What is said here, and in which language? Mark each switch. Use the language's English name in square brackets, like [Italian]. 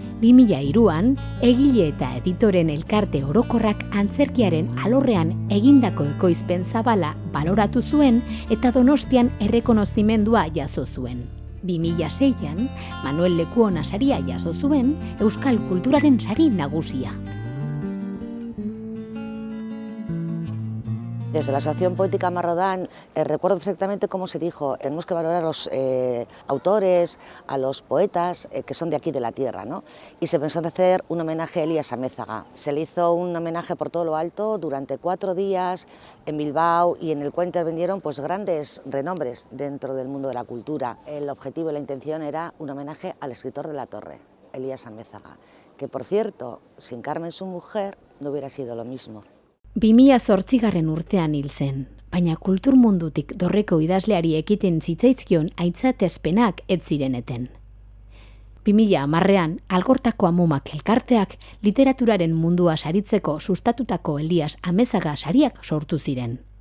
[Basque] 2003an egile eta editoren elkarte orokorrak antzerkiaren alorrean egindako ekoizpen zabala baloratu zuen eta Donostian errekonozimendua jaso zuen. 2006an Manuel Lekuona saria jaso zuen Euskal Kulturaren sari nagusia. [Spanish] Desde la Asociación Poética Marrodán recuerdo perfectamente cómo se dijo, tenemos que valorar a los autores, a los poetas que son de aquí de la tierra, ¿no? Y se pensó en hacer un homenaje a Elías Amézaga. Se le hizo un homenaje por todo lo alto durante 4 días en Bilbao, y en el cual intervinieron pues grandes renombres dentro del mundo de la cultura. El objetivo y la intención era un homenaje al escritor de la Torre, Elías Amézaga, que por cierto, sin Carmen su mujer no hubiera sido lo mismo. [Basque] 2008 urtean hil zen, baina kultur mundutik dorreko idazleari ekiten zitzaizkion aitzatezpenak ez zireneten. 2010an Algortako Amumak elkarteak literaturaren mundua saritzeko sustatutako Elias Amézaga sariak sortu ziren.